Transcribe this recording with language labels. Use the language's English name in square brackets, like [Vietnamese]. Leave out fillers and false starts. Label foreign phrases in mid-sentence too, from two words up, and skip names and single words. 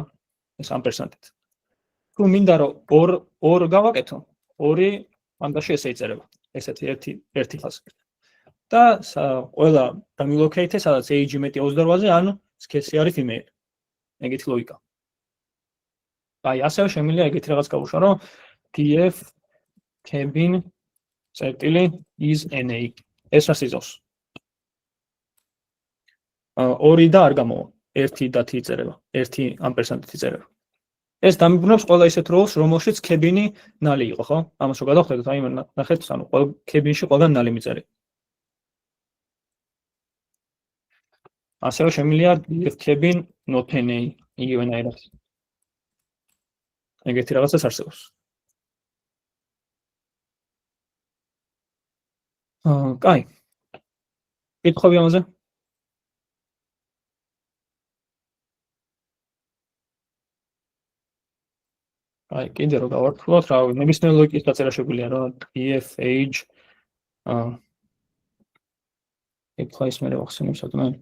[Georgian] ეს ამპერსანტით. თუ მინდა რომ ორ გავაკეთო, 2 Pandas-ში ესე იწერება. ესეთი ერთი ხაზი. და ყველა დამილოკეითე, სადაც age მეტი 28-ზე, ანუ case-ი არის female. ეგეთი ლოგიკა. აი, ასევე შემიძლია ეგეთი რაღაც გავუშვა, რომ [English] df cabin is na. [Georgian] ეს რას იზავს? 2 და არ გამოვა. 1 დათი იწერება. 1 ამპერსანტით იწერება. ეს დამიბრუნებს ყველა ისეთ rows, რომელშიც cabin-ი ნალი იყო, ხო? ამას რო გადავხედოთ, აი ნახეთ, ყველა cabin-ში ყველგან ნალი მიწერია. ასევე შემიძლია [English] df cabin not na [Georgian] იგივენაირად. ეგეთი რაღაცას არსებობს. კაი. კითხები ამაზე? აი, კიდე რო გავართულოთ, რა ვიცი, ნებისმიერ ლოგიკის დაწერა შეგვიძლია, რომ [English] df age [Georgian] ეგ ფაის მე ვახსენებ სადმე.